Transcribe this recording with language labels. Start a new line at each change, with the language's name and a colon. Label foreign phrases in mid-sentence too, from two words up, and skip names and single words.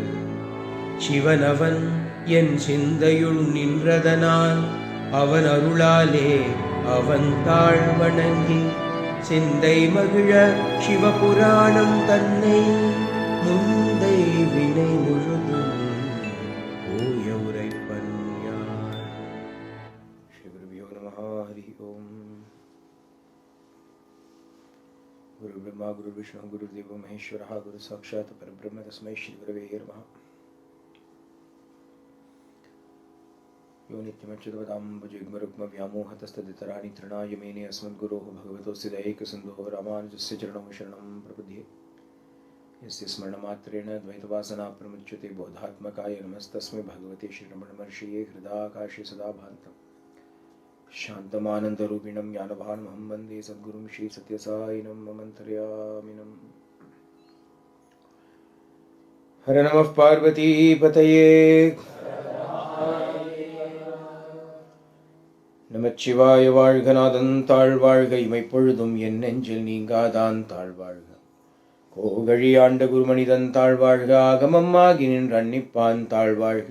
Tamil: சிவனவன் என் சிந்தையுள் நின்றதனால் அவன் அருளாலே அவன் தாழ் வணங்கி சிந்தை மகிழ சிவபுராணம் தன்னை முந்தை வினை முழுதும் ஓய உரைப்பன் யான்.
Sanskrit: श्री गुरुभ्यो नमः। हरि ओम्. गुरु ब्रह्मा गुरु विष्णु गुरु देवो महेश्वरः गुरु साक्षात् परब्रह्म तस्मै श्री गुरवे नमः. यो नित्यमच्युतपदाम्बुजयुग्मरुग्मव्यामोहतस्तदितराणि तृणाय मेने अस्मद्गुरोः भगवतोऽस्य दैकसिन्धोः रामानुजस्य चरणौ शरणं प्रपद्ये. यस्य स्मरणमात्रेण द्वैतवासना प्रमुच्यते बोधात्मकाय नमस्तस्मै भगवते श्रीरमणमहर्षये. हृदाकाशे सदा भान्तं शान्तमानन्दरूपिणं ज्ञानभानमहं वन्दे सद्गुरुं श्रीसत्यसायिनं ममन्तर्यामिनं. हर नमः पार्वतीपतये.
Tamil: நமச்சிவாய வாழ்க, நாதன் தாழ் வாழ்க, இமைப்பொழுதும் என் நெஞ்சில் நீங்காதான் தாழ் வாழ்க. கோகழி ஆண்ட குருமனிதன் தாழ் வாழ்க, ஆகமம்மாகி நின்று அன்னிப்பான் தாழ் வாழ்க.